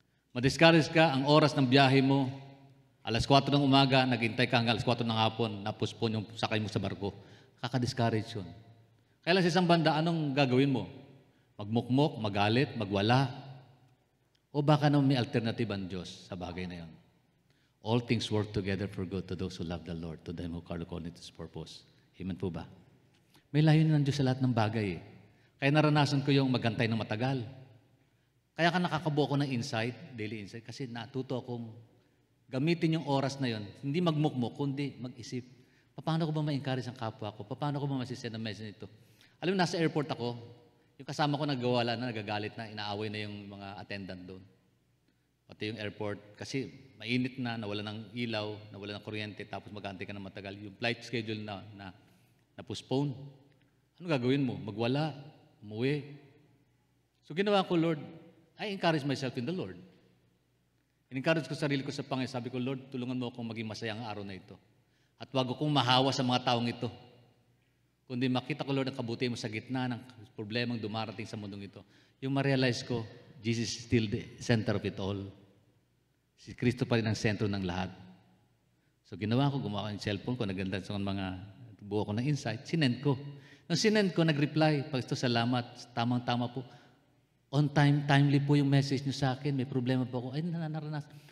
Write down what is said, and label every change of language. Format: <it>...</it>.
<tl>Ma-discourage ka, ang oras ng biyahe mo, alas 4 ng umaga, naghintay ka hanggang alas 4 ng hapon, napuspon yung sakay mo sa barko. Kaka-discourage yun. Kaya lang sa isang banda, anong gagawin mo? Magmukmok, magalit, magwala? O baka naman may alternative ang Diyos sa bagay na yun?</tl> <en>All things work together for good to those who love the Lord, to them who are according to His purpose.</en> <tl>Amen po ba? May layunin ng Diyos sa lahat ng bagay Kaya naranasan ko yung maghantay ng matagal. Kaya ka nakakabuo ko ng insight, daily insight, kasi natuto akong gamitin yung oras na yon, hindi magmukmok, kundi mag-isip. Paano ko ba ma-encourage ang kapwa ko? Paano ko ba masisend ang message nito? Alam mo, nasa airport ako, yung kasama ko nagawala na, nagagalit na, inaaway na yung mga attendant doon. Pati yung airport, kasi mainit na, nawala ng ilaw, nawala ng kuryente, tapos mag-aantay ka na matagal. Yung flight schedule na postpone. Ano gagawin mo? Magwala, umuwi. So ginawa ko, Lord,</tl> <en>I encourage myself in the Lord.</en> <tl>In-encourage ko sarili ko sa Panginoon. Sabi ko, Lord, tulungan mo akong maging masaya ang araw na ito. At wag akong mahawa sa mga taong ito. Kundi makita ko, Lord, ang kabutihan mo sa gitna ng problemang dumarating sa mundong ito. Yung ma-realize ko,</tl> <en>Jesus is still the center of it all.</en> <tl>Si Kristo pa rin ang sentro ng lahat. So ginawa ko, gumawa ko yung cellphone ko, naganda sa mga buo ko ng insight, sinend ko. Nung sinend ko, nag-reply, Pastor, salamat, tamang-tama po. On time, timely po yung message niyo sa akin, may problema po ako. Ay, naranasan.</tl>